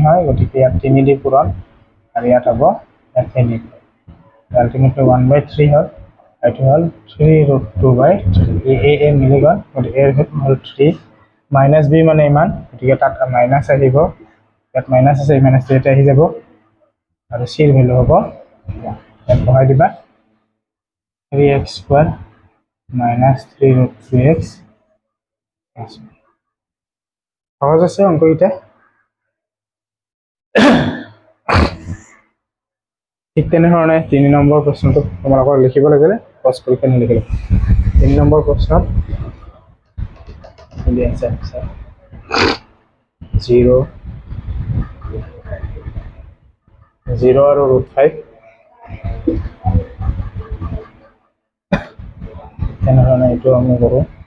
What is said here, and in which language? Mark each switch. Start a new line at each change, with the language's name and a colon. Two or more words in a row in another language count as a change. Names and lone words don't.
Assamese: হয় গতিকে ইয়াত 3 দি পূৰণ আৰু ইয়াত হ'ব 3 আলটিমেটলি 1/3 হ'ল এইটো হ'ল 3√2/3 এ মিলি গ'ল গতিকে এৰ ভেলু হ'ল 3 মাইনাছ b মানে ইমান গতিকে তাত মাইনাছ আহিব ইয়াত মাইনাছ আছে মাইনাছ এটা আহি যাব আৰু c এর ভ্যালু হ'ব ইয়াত বহাই দিবা 3x
English: square minus
Assamese: 3√3x সহজ আছে অঙ্কটা ঠিক তেনেধৰণে 3 নম্বৰ প্ৰশ্নটো তোমালোকৰ লিখিব লাগিলে পজ পৰীক্ষা নিলিখিলে 3 নম্বৰ প্ৰশ্নত দি আছে 0 আৰু √5 তেনেধৰণে এইটো আমি কৰোঁ